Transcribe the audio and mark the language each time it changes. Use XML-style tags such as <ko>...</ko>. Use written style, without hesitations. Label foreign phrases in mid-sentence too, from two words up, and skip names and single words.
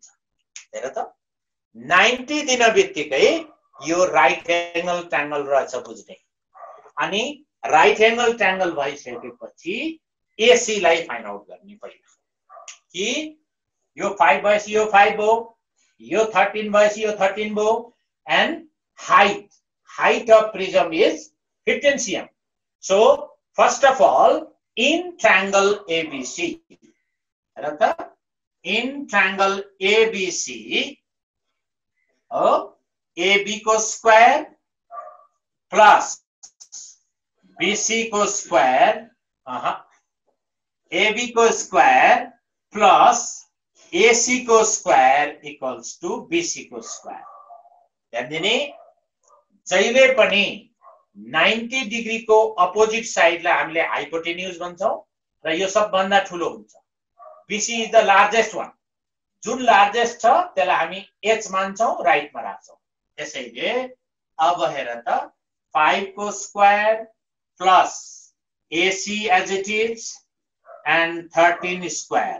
<ne>हेर त, 90 दिन बित्तिकै यो</ne> <en>right angle triangle</en> <ne>रहेछ बुझ्ने। अनि</ne> <en>right angle triangle</en> <ne>भइसकेपछि एसी लाई</ne> <en>find out</en> <ne>गर्ने पहिला कि यो 5 भएपछि यो 5 भयो, यो 13 भएपछि यो 13 भयो,</ne> <en>and height of prism is 15 cm. So first of all, in triangle ABC, in triangle ABC, AB को square plus BC को square, AB को square plus AC को square equals to BC को square.</en> <ne>यानी जहिले पनि 90 डिग्री को</ne> <en>opposite side</en> <ne>हामीले हाइपोटेन्युज भन्छौं र यो सबभन्दा ठूलो हुन्छ।</ne> <en>BC is the largest one.</en> <ne>जुन लार्जेस्ट छ त्यसलाई हामी H मान्छौं, राइटमा राख्छौं। त्यसैले अब हेर त, 5 को</ne> <en>square plus AC as it is and</en> <ne>13 स्क्वायर।</ne>